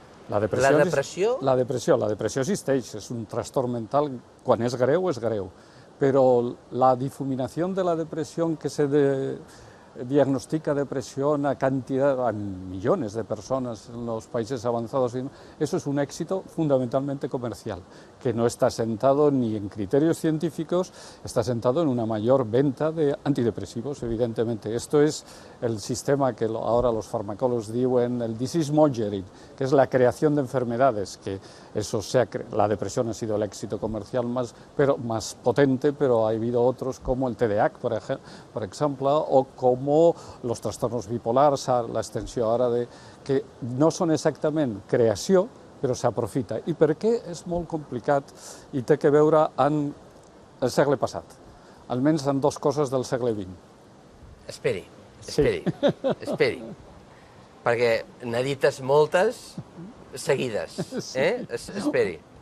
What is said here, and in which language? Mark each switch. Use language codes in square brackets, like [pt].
[ca] La depressió? La depressió existeix, és un trastorn mental, quan és greu, però la difuminació de la depressió que se diagnostica [es] depresión a millones de personas en los países avanzados. Eso es un éxito fundamentalmente comercial, que no está sentado ni en criterios científicos, está sentado en una mayor venta de antidepresivos, evidentemente. Esto es el sistema que ahora los farmacólogos diuen el disease mongering, que es la creación de enfermedades, que eso la depresión ha sido el éxito comercial más potente, pero ha habido otros como el TDAH, por ejemplo, o como los trastornos bipolars, [ca] la extensió ara que no són exactament creació, però s'aprofita. I per què és molt complicat i té que veure amb el segle passat, almenys en dues coses del segle XX. Esperi, perquè n'ha dites moltes seguides, esperi.